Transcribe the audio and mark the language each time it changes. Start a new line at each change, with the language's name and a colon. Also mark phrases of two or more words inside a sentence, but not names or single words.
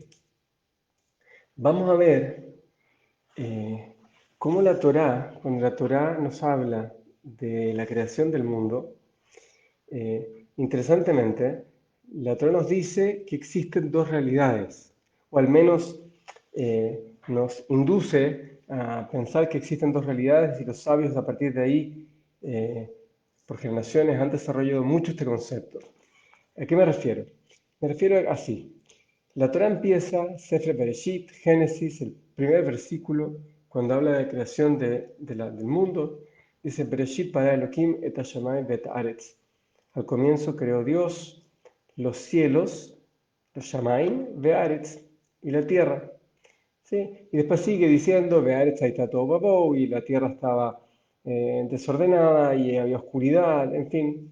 Spanish: Vamos a ver cómo la Torá, cuando la Torá nos habla de la creación del mundo, interesantemente, la Torá nos dice que existen dos realidades, o al menos nos induce a pensar que existen dos realidades y los sabios a partir de ahí, eh, por generaciones, han desarrollado mucho este concepto. ¿A qué me refiero? Me refiero así. La Torá empieza, Sefer Bereshit, Génesis, el primer versículo, cuando habla de la creación del mundo, dice
Hebrew: בראשית ברא אלוהים את השמים ואת הארץ.
Spanish: Al comienzo creó Dios los cielos, los Shamaim, Ve'aretz, y la tierra. ¿Sí? Y después sigue diciendo,
Hebrew: והארץ היתה תהו ובהו,
Spanish: y la tierra estaba desordenada y había oscuridad, en fin.